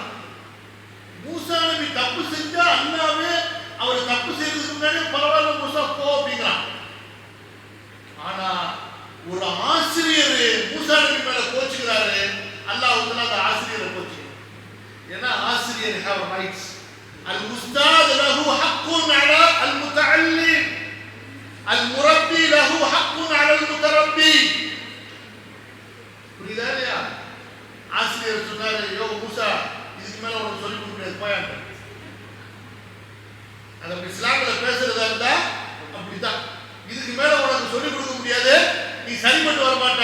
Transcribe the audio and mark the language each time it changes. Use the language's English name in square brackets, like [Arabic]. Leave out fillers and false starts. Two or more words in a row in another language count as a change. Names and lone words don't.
[Tamil] மூசா நபி தப்பு செஞ்சா அல்லாஹ்வே அவர் தப்பு செய்யறதுக்கு முன்னாடி பரவாயில்ல மூசா போ அப்படிங்கிறான். ஆனா ஒரு ஆசிரியர் மூசா நபி மேல கோச்சுக்கிறாரு, அல்லாஹ் அந்த ஆசிரியரை கோச்சுக்கிறார். ஏன்னா ஆசிரியர் [English] have rights. [Arabic] الأستاذ له حق على المتعلم، المربي له حق على المتربي. [Tamil] புரியுதா இல்லையா? ஆசிரியர் சொன்னாரு, யோ மூசா, இதுக்கு மேல உனக்கு சொல்லிக் கொடுக்க முடியாது, போயாங்க. அந்த இஸ்லாம்ல பேசுறதா இருந்தா அப்படிதான், இதுக்கு மேல உனக்கு சொல்லிக் கொடுக்க முடியாது, நீ சரிபட்டு வர மாட்ட.